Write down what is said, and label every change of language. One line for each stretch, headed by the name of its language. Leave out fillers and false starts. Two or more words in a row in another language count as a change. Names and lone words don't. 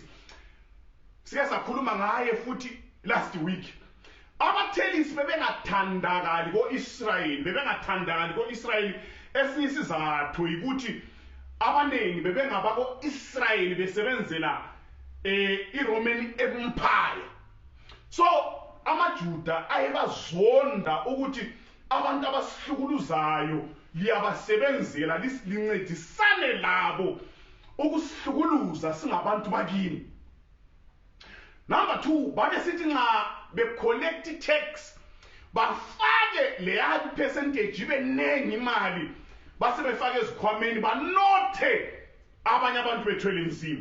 North Ndebele: Sike sakhuluma ngaye futhi
English: last week.
North Ndebele: Abathelisi bebengathandakali ko-Israyeli, esinye isizathu ukuthi abaningi bebengabako-Israyeli besebenzela i-Roman Empire. So amaJuda ayebazonda ukuthi abantu abasihlukuluzayo liyabasebenzela lincedisane labo ukusihlukuluza singabantu bakini. Number 2, babe sithi nxa be-
English: collect tax
North Ndebele: bafake leya percentage ibe nengi imali, base befake ezikhwameni banothe abanye abantu bethwele inzima.